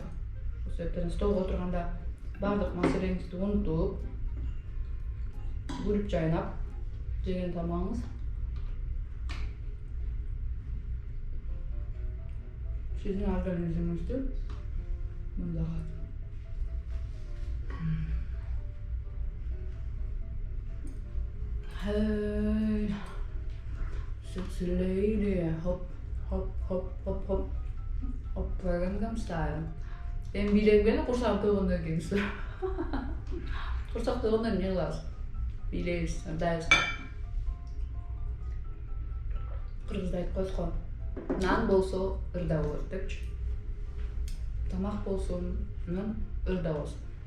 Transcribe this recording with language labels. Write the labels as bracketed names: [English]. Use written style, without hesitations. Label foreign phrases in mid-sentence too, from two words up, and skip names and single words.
[Kyrgyz] Ошол себептен столго отурганда баардык маселеңизди унутуп, күлүп жайнап жеген тамагыңыз сиздин организмиңизди мындагы [English] hey, sexy lady, hop, hop, hop, hop, hop, hop, Gangnam Style. [Kyrgyz] Эми бийлегим курсагым толгондон кийин курсак толгондон эмне кылабыз? Бийлейбиз, ырдайбыз. Кыргызда айтып коет го, нан болсо ырда болот депчи. Тамак болсун, ырда болсун.